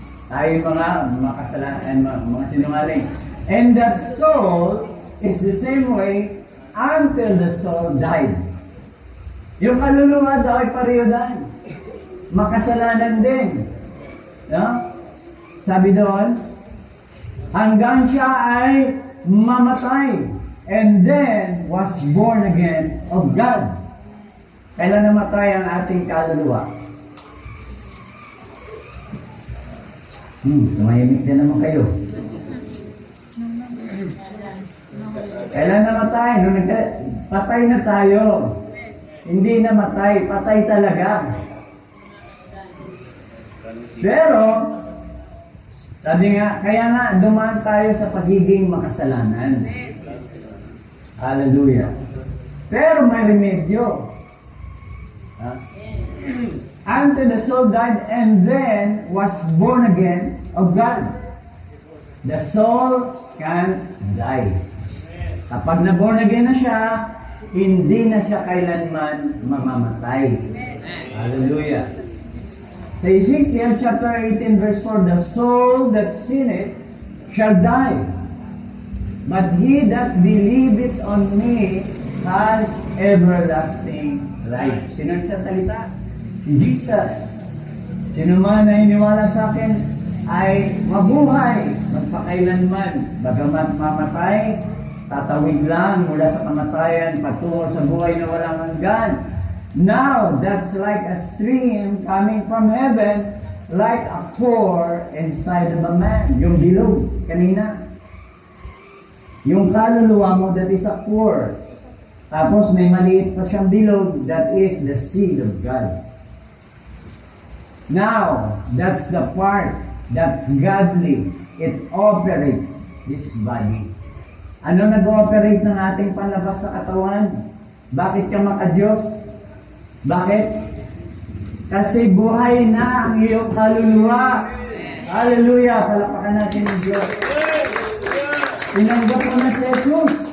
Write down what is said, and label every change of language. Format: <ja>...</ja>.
<tl>Tayo mga kasalanan, mga sinungaling.</tl> <en>And that soul is the same way until the soul died.</en> <tl>Yung kaluluwa daw ay pareho din. Makasalanan din. No? Sabi doon, hanggang siya ay mamatay</tl> <en>and then was born again of God.</en> <tl>Kailan namatay ang ating kaluluwa? Tumahimik din naman kayo. Kailan namatay? Nung patay na tayo. Hindi namatay, patay talaga. Pero, sabi nga, kaya nga dumaan tayo sa pagiging makasalanan. Hallelujah. Pero may remedyo.</tl> <en>Until the soul died and then was born again of God. The soul can't die.</en> <tl>Kapag na-born again na siya, hindi na siya kailanman mamamatay. Hallelujah.</tl> <en>Sa Ezekiel chapter 18 verse 4, the soul that sinneth shall die, but he that believeth on me has everlasting life.</en> <tl>Sino nagsasalita? Si Jesus. Sino man na iniwala sa akin ay mabuhay magpakailanman, bagamat mamatay, tatawid lang mula sa kamatayan patungo sa buhay na walang hanggan.</tl> <en>Now, that's like a stream coming from heaven, like a pour inside of a man.</en> <tl>Yung bilog, kanina. Yung kaluluwa mo,</tl> <en>that is a pour.</en> <tl>Tapos may maliit pa siyang bilog,</tl> <en>that is the seed of God. Now, that's the part that's godly. It operates this body.</en> <tl>Ano nag-ooperate ng ating panlabas sa katawan? Bakit ka maka-Diyos? Bakit? Kasi buhay na ang iyong kaluluwa. Hallelujah! Palapakan natin ng Diyos. Tinanggap mo na si Jesus.</tl>